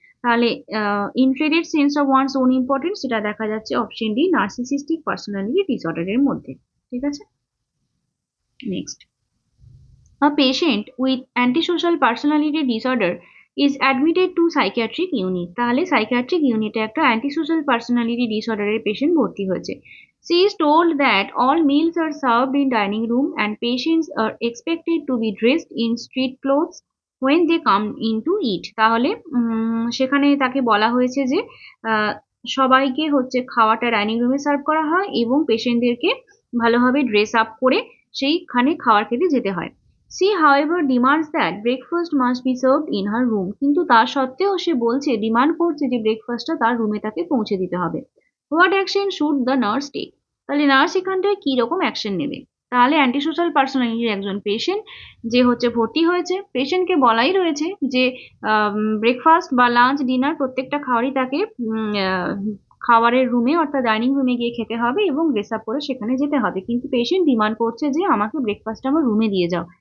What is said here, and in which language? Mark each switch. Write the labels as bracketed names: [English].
[Bangla] তাহলে inflated sense of one's own importance, সেটা দেখা যাচ্ছে অপশন ডি, নার্সিসিস্টিক পার্সোনালিটি ডিসঅর্ডারের মধ্যে, ঠিক আছে। [English] Next, a patient with antisocial personality disorder is admitted to psychiatric unit. [Bangla] তাহলে সাইকিয়াট্রিক ইউনিটে একটা অ্যান্টিসোশ্যাল পার্সোনালিটি ডিসঅর্ডারের পেশেন্ট ভর্তি হয়েছে। [English] She is told that all meals are served in dining room and patients are expected to be dressed in street clothes when they come in to eat. [Bangla] তাহলে সেখানে তাকে বলা হয়েছে যে সবাইকে হচ্ছে খাওয়াটা ডাইনিং রুমে সার্ভ করা হয় এবং পেশেন্টদেরকে ভালোভাবে ড্রেস আপ করে সেইখানে খাওয়ার খেতে যেতে হয়। [English] She however demands that breakfast must be served in her room. [Bangla] কিন্তু তা সত্ত্বেও সে বলছে, ডিমান্ড করছে যে ব্রেকফাস্টটা তার রুমে তাকে পৌঁছে দিতে হবে। [English] What action should the nurse take? [Bangla] তাহলে নার্স এখানটায় কি রকম অ্যাকশন নেবে, তাহলে অ্যান্টি সোশ্যাল পার্সোনালিটির একজন পেশেন্ট যে হচ্ছে ভর্তি হয়েছে, পেশেন্টকে বলাই রয়েছে যে ব্রেকফাস্ট বা লাঞ্চ ডিনার প্রত্যেকটা খাবারই তাকে খাবারের রুমে অর্থাৎ ডাইনিং রুমে গিয়ে খেতে হবে এবং ড্রেস আপ করে সেখানে যেতে হবে, কিন্তু পেশেন্ট ডিমান্ড করছে যে আমাকে ব্রেকফাস্ট আমার রুমে দিয়ে যাও।